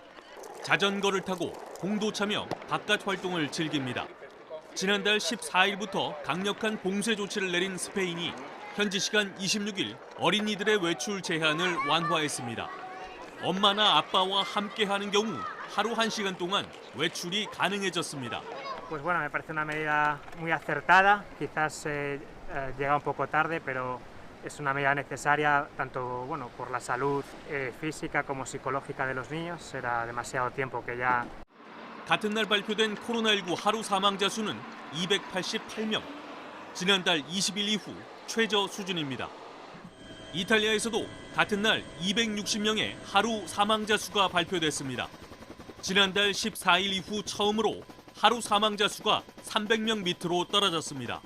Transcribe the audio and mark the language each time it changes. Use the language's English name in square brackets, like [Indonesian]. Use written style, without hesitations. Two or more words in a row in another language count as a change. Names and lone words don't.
[Korean] 자전거를 타고 공도 차며 바깥 활동을 즐깁니다. 지난달 14일부터 강력한 봉쇄 조치를 내린 스페인이 현지 시간 26일 어린이들의 외출 제한을 완화했습니다. 엄마나 아빠와 함께하는 경우 하루 1시간 동안 외출이 가능해졌습니다. [Spanish] Pues bueno, me parece una medida muy acertada. Quizás llega un poco tarde, pero es una medida necesaria tanto bueno por la salud física como psicológica de los niños. Era demasiado tiempo que ya. [Korean] 같은 날 발표된 코로나19 하루 사망자 수는 288명. 지난달 20일 이후 최저 수준입니다. 이탈리아에서도 같은 날 260명의 하루 사망자 수가 발표됐습니다. 지난달 14일 이후 처음으로 하루 사망자 수가 300명 밑으로 떨어졌습니다.